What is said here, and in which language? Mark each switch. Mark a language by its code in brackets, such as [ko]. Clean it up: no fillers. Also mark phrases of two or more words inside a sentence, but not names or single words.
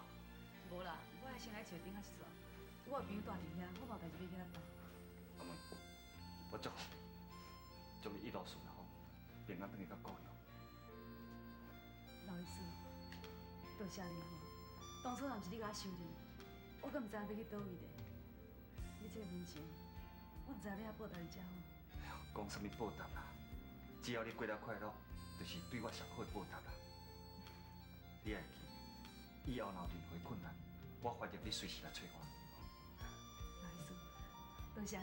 [nan] 无啦，我还先来树顶遐一撮，我有朋友住伫遐，我嘛有代志要去遐办。阿妹，我祝福，祝你一路顺吼， 平安回去到故乡。老医师，多谢你吼。当初若毋是你甲我收你，我阁毋知影要去倒位咧。你这个人情，我毋知影要报答你才好。哎呦，讲什么报答啦？只要你过得快乐，就是对我上好的报答啦。你会记，以后若有任何困难，我欢迎你随时来找我。老医师，多谢你。